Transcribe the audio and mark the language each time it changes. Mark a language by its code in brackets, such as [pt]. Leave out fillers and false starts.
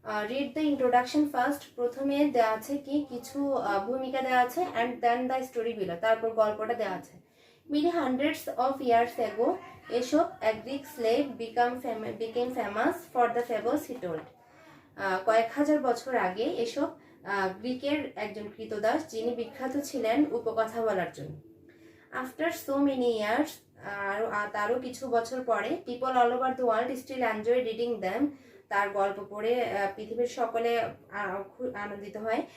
[en] read the introduction first, [bn] প্রথমে দেওয়া আছে কি কিছু ভূমিকা দেওয়া আছে, [en] and then the story below, [bn] তারপর গল্পটা দেওয়া আছে। [en] Many hundreds of years ago, Aesop, a Greek slave, became famous for the fables he told. [bn] কয়েক হাজার বছর আগে এসব গ্রিকের একজন কৃতদাস যিনি বিখ্যাত ছিলেন উপকথা বলার জন্য। [en] after so many years, [bn] তারও কিছু বছর পরে, [en] people all over the world still enjoy reading them, [bn] তার গল্প পড়ে পৃথিবীর সকলে আনন্দিত হয়।